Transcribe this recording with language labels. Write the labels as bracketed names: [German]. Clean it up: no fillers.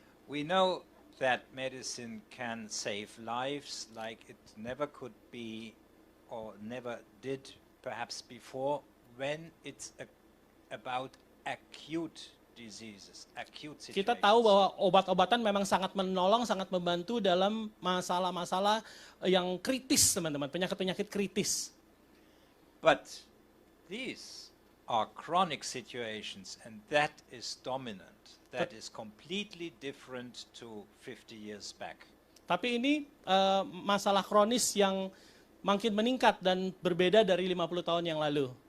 [English] we know that medicine can save lives like it never could be or never did perhaps before when it's about acute diseases, acute situations. [Indonesian] Kita tahu bahwa obat-obatan memang sangat menolong, sangat membantu dalam masalah-masalah yang kritis, teman-teman, penyakit-penyakit kritis. [English] But these are chronic situations, and that is dominant. That is completely different to 50 years back. [Indonesian] Tapi ini masalah kronis yang makin meningkat dan berbeda dari 50 tahun yang lalu.